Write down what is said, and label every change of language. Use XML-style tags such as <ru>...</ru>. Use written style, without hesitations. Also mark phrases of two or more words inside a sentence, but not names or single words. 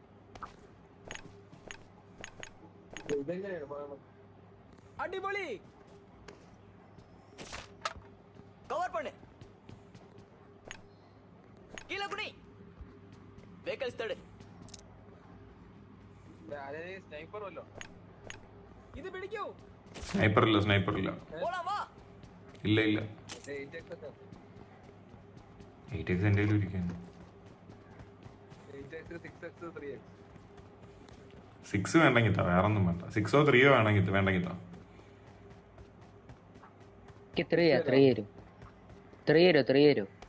<ta>அடிபொலி, கவர் பண்ணு. கீழ குனி. வெஹிக்கிள்ஸ் தடு.</ta> <ml>സ്നൈപ്പർ വല്ലോ?</ml> <ta>இது பிடிக்கும்.</ta> <ml>സ്നൈപ്പർ ഇല്ല.</ml> <ta>போலாம் வா.</ta> <ml>ഇല്ല 8x എൻ്റെ കയ്യിൽ ഇരിക്കുന്നു. 6 വേണ്ടെങ്കിൽ താ, വേറെ ഒന്നും വേണ്ട. 6ഓ 3ഓ വേണ്ടെങ്കിൽ താ. 3 തരൂ.</ml>